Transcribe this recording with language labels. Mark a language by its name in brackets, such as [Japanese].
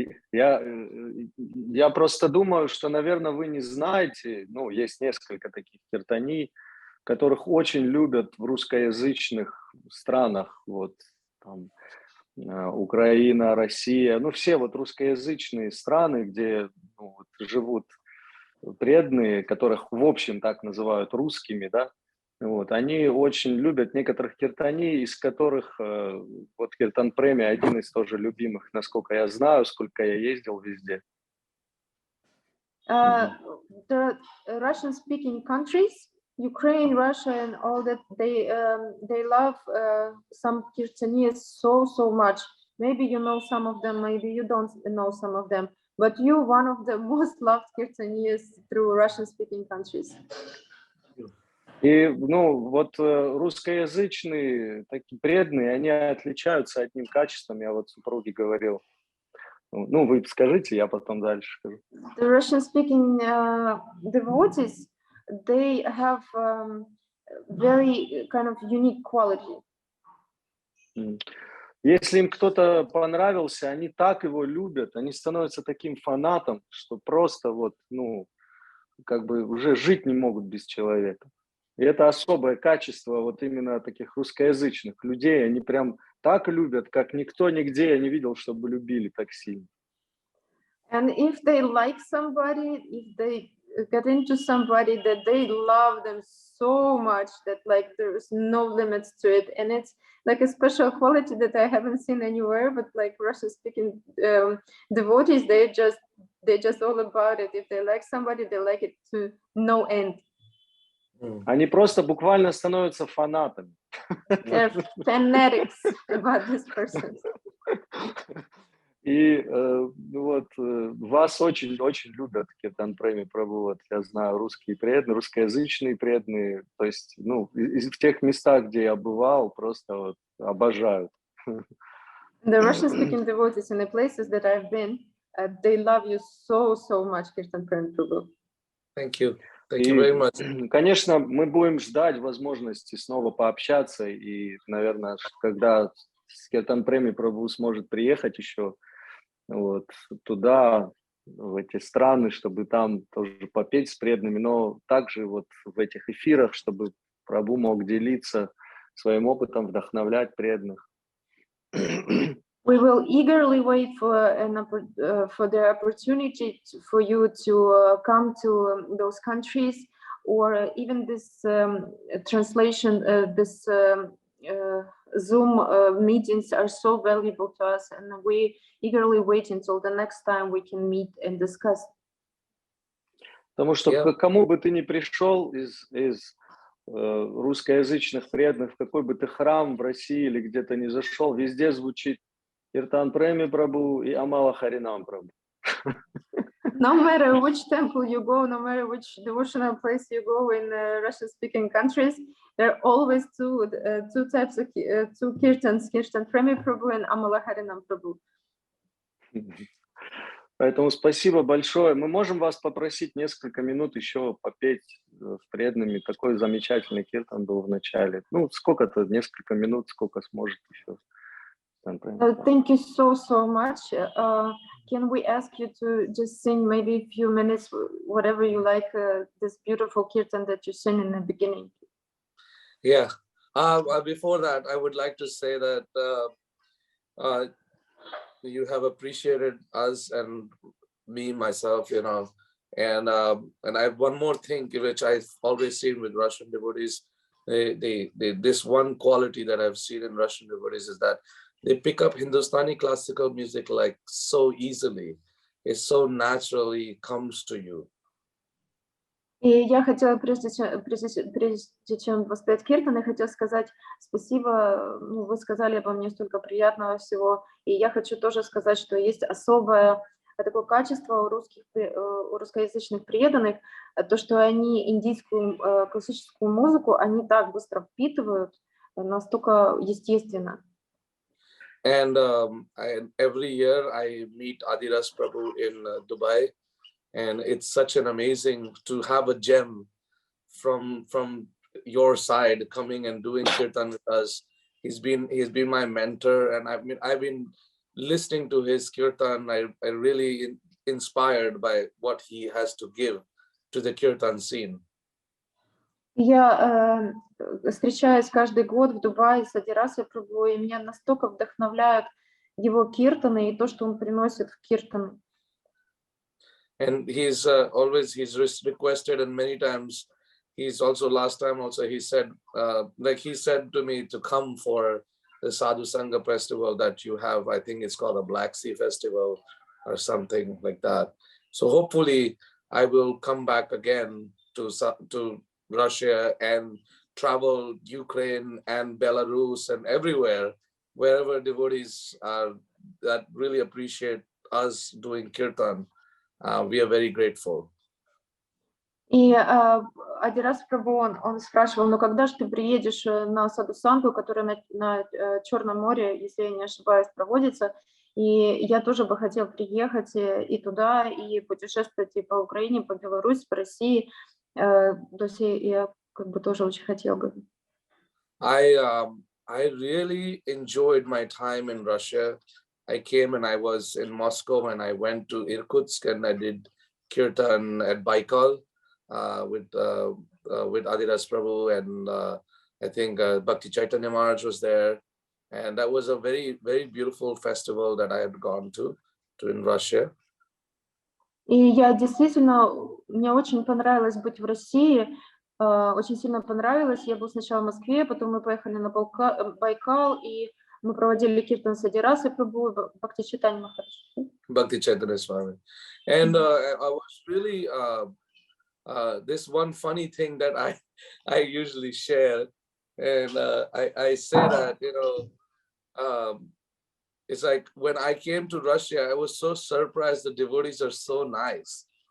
[Russian] Я просто думаю, что, наверное, вы не знаете, ну, есть несколько таких киртани, которых очень любят в русскоязычных странах, вот, там, Украина, Россия, ну, все вот русскоязычные страны, где ну, вот, живут преданные, которых в общем так называют русскими, да, вот, они очень любят некоторых киртани, из которых вот Киртан Преми один из тоже любимых, насколько я знаю, сколько я ездил везде. [English] The Russian-speaking countries, Ukraine, Russia, and all that, they love some kirtanias so much. Maybe you know some of them, maybe you don't know some of them, but you're one of the most loved kirtanias through Russian-speaking countries. [Russian] И, ну, вот русскоязычные, такие преданные, они отличаются одним качеством, я вот супруге говорил. Ну, вы скажите, я потом дальше скажу. [English] The Russian-speaking devotees, they have very kind of unique quality. [Russian] Если им кто-то понравился, они так его любят, они становятся таким фанатом, что просто вот, ну, как бы уже жить не могут без человека. И это особое качество вот именно таких русскоязычных людей. Они прям так любят, как никто нигде я не видел, чтобы любили так сильно. [English] And if they like somebody, if they get into somebody, that they love them so much that like there's no limits to it. And it's like a special quality that I haven't seen anywhere, but like Russian-speaking devotees, they're just all about it. If they like somebody, they like it to no end. [Russian] Они просто буквально становятся фанатами. [English] They're fanatics about this person. [Russian] И вот вас очень любят, Киртан Преми прабху, вот я знаю, русские преданные, русскоязычные преданные, то есть, ну, в тех местах, где я бывал, просто вот обожают. [English] The Russian-speaking devotees in the places that I've been, they love you so much, Kirtan Premi Prabhu. Thank you. Thank you very much. [Russian] Конечно, мы будем ждать возможности снова пообщаться, и, наверное, когда Киртан Преми прабху сможет приехать еще вот туда, в эти страны, чтобы там тоже попеть с преданными, но также вот в этих эфирах, чтобы прабху мог делиться своим опытом, вдохновлять преданных. [English] We will eagerly wait for the opportunity for you to come to those countries, or even this translation, this Zoom meetings are so valuable to us, and we eagerly wait until the next time we can meet and discuss. [Russian] Потому что кому бы ты ни пришел из русскоязычных преданных, в какой бы ты храм в России или где-то ни зашел, везде звучит Киртан Преми прабху и Амала Харинам прабху. [English] No matter which temple you go, no matter which devotional place you go in Russian-speaking countries, there are always two types of two kirtans, Kirtan Premi Prabhu and Amala Harinam Prabhu. [Russian] Поэтому спасибо большое. Мы можем вас попросить несколько минут еще попеть с преданными. Такой замечательный киртан был в начале. Ну, сколько-то, несколько минут, сколько сможет еще. [English] Thank you so much. Can we ask you to just sing maybe a few minutes, whatever you like, this beautiful kirtan that you sang in the beginning? Yeah, Before that, I would like to say that you have appreciated us and me, myself, and I have one more thing which I've always seen with Russian devotees. They this one quality that I've seen in Russian devotees is that they pick up Hindustani classical music like so easily. It so naturally comes to you. [Russian] И я хотела, прежде чем воспеть Киртан, я хотела сказать спасибо, вы сказали обо мне столько приятного всего, и я хочу тоже сказать, что есть особое такое качество у русскоязычных преданных, то, что они индийскую классическую музыку, они так быстро впитывают, настолько естественно. [English] And every year I meet Adiras Prabhu in Dubai. And it's such an amazing to have a gem from your side coming and doing Kirtan with us. He's been my mentor, and I've been listening to his Kirtan. I really inspired by what he has to give to the Kirtan scene. [Russian] Я встречаюсь каждый год в Дубае с Адирасой Прабху, и меня настолько вдохновляют его киртаны и то, что он приносит в киртан. [English] And he's requested, and many times last time he said he said to me to come for the Sadhu Sangha festival that you have. I think it's called a Black Sea Festival or something like that. So hopefully I will come back again to Russia and travel Ukraine and Belarus and everywhere, wherever devotees are that really appreciate us doing Kirtan. We are very grateful. [Russian] И один раз Прабху, он спрашивал, ну когда же ты приедешь на Саду-Сангу, которая на Черном море, если я не ошибаюсь, проводится, и я тоже бы хотел приехать и туда, и путешествовать и по Украине, по Беларуси, по России, то есть я как бы тоже очень хотел бы. [English] I really enjoyed my time in Russia. I came and I was in Moscow and I went to Irkutsk and I did Kirtan at Baikal with Adidas Prabhu and I think Bhakti Chaitanya Maharaj was there. And that was a very, very beautiful festival that I had gone to in Russia. [Russian] И я действительно, мне очень понравилось быть в России, очень сильно понравилось. Я был сначала в Москве, потом мы поехали на Байкал, и мы проводили киртан с Адирасой Прабху, Бхакти Чайтанья Махарадж. [English] Bhakti Chaitanya Swami. And I was really, this one funny thing that I usually share, and I say that, it's like when I came to Russia, I was so surprised the devotees are so nice.